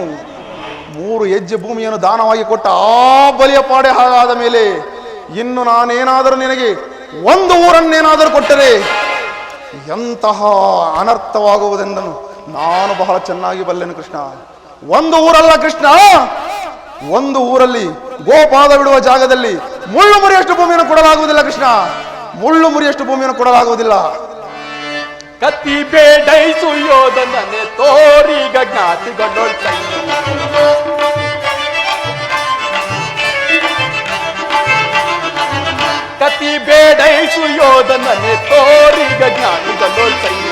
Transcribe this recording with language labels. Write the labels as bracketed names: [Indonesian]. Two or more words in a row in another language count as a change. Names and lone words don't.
[Kannada] 3 ಹೆಜ್ಜೆ ಭೂಮಿಯನ್ನು ದಾನವಾಗಿ ಕೊಟ್ಟ ಆ ಬಲಿಯ ಪಾಡೆ ಹಾಗಾದ ಮೇಲೆ ಇನ್ನು ನಾನೇನಾದರೂ ನಿನಗೆ 1 ಊರನ್ನೇನಾದರೂ ಕೊಟ್ಟರೆ ಎಂತಹ ಅನರ್ಥವಾಗುವುದೆಂದನು ನಾನು ಬಹಳ ಚೆನ್ನಾಗಿ ಬಲ್ಲೆನು ಕೃಷ್ಣ. 1 ಊರಲ್ಲ ಕೃಷ್ಣ, 1 ಊರಲ್ಲಿ ಗೋಪಾದ ಬಿಡುವ ಜಾಗದಲ್ಲಿ ಮುಳ್ಳು ಮುರಿಯಷ್ಟು ಭೂಮಿಯನ್ನು ಕೊಡಲಾಗುವುದಿಲ್ಲ ಕೃಷ್ಣ, ಮುಳ್ಳು ಮುರಿಯಷ್ಟು ಭೂಮಿಯನ್ನು ಕೊಡಲಾಗುವುದಿಲ್ಲ. ಕತ್ತಿ ಬೇಡೈಸು ಯೋಧನನೆ ತೋರಿಗ ಜ್ಞಾತಿಗೊಂಡೊಳ್ತೈ. ಕತ್ತಿ ಬೇಡೈಸು ಯೋಧನನೆ ತೋರಿಗ ಜ್ಞಾತಿಗೊಂಡೊಳ್ತೈ.